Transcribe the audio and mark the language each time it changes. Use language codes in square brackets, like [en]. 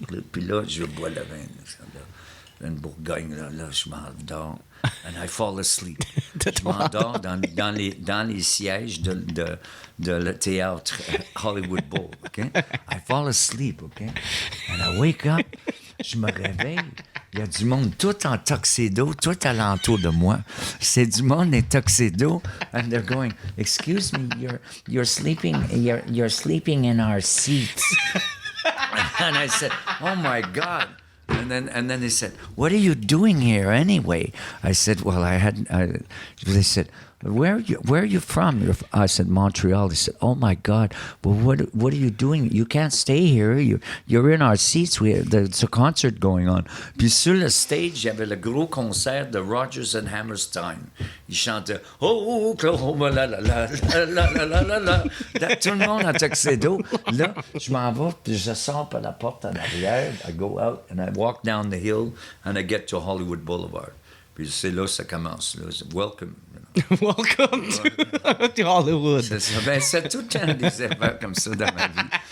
[fr] Puis là, je bois le vin. Une Bourgogne, là, je m'endors. [en] And I fall asleep. [fr] Je m'endors dans les sièges de le théâtre Hollywood Bowl, OK? [en] I fall asleep, OK? And I wake up, [fr] je me réveille. Il y a du monde tout en tuxedo, tout alentour de moi. C'est du monde en tuxedo, [en] and they're going, "Excuse me, you're sleeping in our seats." And I said, "Oh my God." And then they said, "What are you doing here anyway?" I said, "Well, they said, where are you from?" I said, "Montreal." They said, "Oh my God, well, what are you doing? You can't stay here. You're in our seats. There's a concert going on." [fr] Puis sur le stage, il y avait le gros concert de Rodgers and Hammerstein. Ils chantaient « Oh, Oklahoma, la la la la la la la la ». Tout le monde en tuxedo. Là, je m'en vais, puis je sors par la porte en arrière. [en] I go out and I walk down the hill and I get to Hollywood Boulevard. [fr] Puis c'est là que ça commence. [en] Là. Welcome. Welcome to Hollywood. [fr] C'est tout le temps des affaires comme ça dans ma vie.